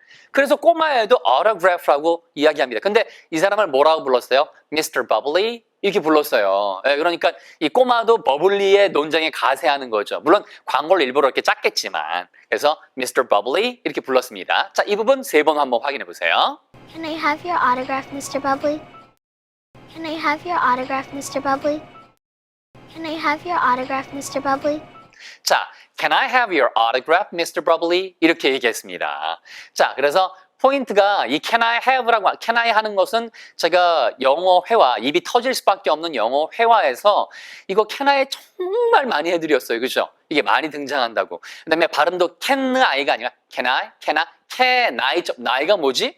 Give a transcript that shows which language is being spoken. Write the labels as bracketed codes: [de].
[ko] 그래서 꼬마애도 autograph라고 이야기합니다. 근데 이 사람을 뭐라고 불렀어요? [en] Mr. [ko] Bubbly 이렇게 불렀어요. 그러니까 이 꼬마도 버블리의 논쟁에 가세하는 거죠. 물론 광고를 일부러 이렇게 짰겠지만 그래서 Mr. Bubbly 이렇게 불렀습니다. 자, 이 부분 3번 한번 확인해 보세요. [en] Can I have your autograph, Mr. Bubbly? Can I have your autograph, Mr. Bubbly? Can I have your autograph, Mr. Bubbly? 자, Can I have your autograph, Mr. [ko] Bubbly? 이렇게 얘기했습니다. 자, 그래서 포인트가 이 Can I have라고 Can I 하는 것은 제가 영어 회화, 입이 터질 수밖에 없는 영어 회화에서 이거 Can I 정말 많이 해드렸어요. 그죠? 이게 많이 등장한다고. 그 다음에 발음도 Can I가 아니라 Can I, Can I, 나이가 뭐지?